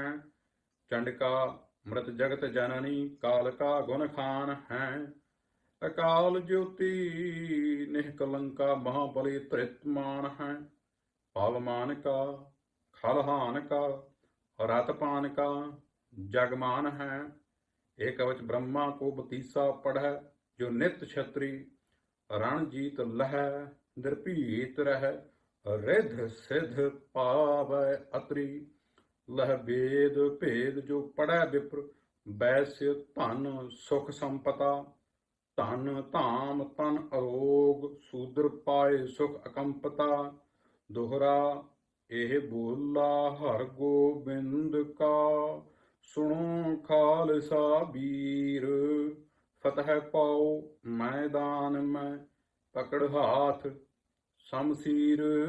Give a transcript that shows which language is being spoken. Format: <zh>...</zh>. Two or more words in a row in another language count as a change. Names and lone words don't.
<bra>ਚੰਡਕਾ ਮ੍ਰਿਤ ਜਗਤ ਜਨਨੀ ਕਾਲਕਾ ਗੁਣ ਖਾਨ ਹੈ। ਅਕਾਲ ਜੋਤੀ ਨਿਹਕਲੰਕਾ ਮਹਾਬਲੀ ਧ੍ਰਿਤਮਾਨ ਹੈ। ਪਵਮਾਨ ਕਾ ਖਲਹਾਨ ਕਾ ਰਤਪਾਨ ਕਾ ਜਗਮਾਨ ਹੈ। ਇਹ ਕਵਚ ब्रह्मा को बतीसा पढ़ै, जो नित छत्री रण जीत लहै, निर्भीत रहै, रिद्ध सिद्ध पावै अतरी। लह वेद भेद जो पढ़ै विप्र, वैश्य धन सुख संपता। धन धाम तन अरोग, शूद्र पाए सुख अकंपता। दोहरा ਇਹ ਬੋਲਾ ਹਰ ਗੋਬਿੰਦ ਕਾ, ਸੁਣੋ ਖਾਲਸਾ ਵੀਰ। ਫਤਿਹ ਪਾਓ ਮੈਦਾਨ ਮੈਂ, ਪਕੜ ਹਾਥ ਸ਼ਮਸ਼ੀਰ।</bra>